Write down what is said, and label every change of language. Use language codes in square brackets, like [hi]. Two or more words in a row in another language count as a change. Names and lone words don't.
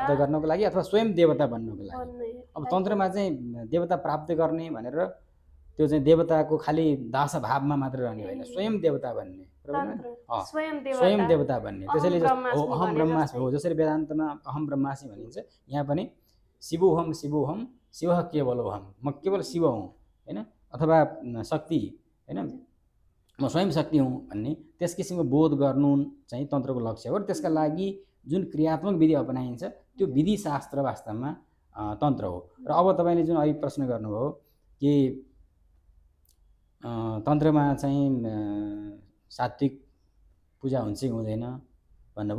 [ne] प्राप्त गर्नको लागि अथवा स्वयं देवता बन्नको लागि। भन्ने अब तन्त्रमा चाहिँ देवता प्राप्त गर्ने भनेर त्यो चाहिँ देवताको खालि दास भावमा मात्र रहने होइन, स्वयं देवता बन्ने, स्वयं देवता बन्ने। त्यसैले [sa] अहम ब्रह्मास्मि [ne] हो, जसरी वेदान्तमा [sa] अहम ब्रह्मास्मि [ne] भनिन्छ, यहाँ पनि [sa] शिवोहम शिवोहम शिवः केवलोहम, [ne] म केवल शिव हुँ होइन, अथवा शक्ति होइन, म स्वयं शक्ति हुँ भन्ने त्यस किसिमको बोध गर्नु चाहिँ तन्त्रको लक्ष्य हो। र त्यसका लागि जुन क्रियात्मक विधि अपनाइन्छ त्यो विधि शास्त्र वास्तवमा तन्त्र हो। र अब तपाईँले जुन अघि प्रश्न गर्नुभयो कि तन्त्रमा चाहिँ सात्विक पूजा हुन्छ कि हुँदैन भन्नुभयो।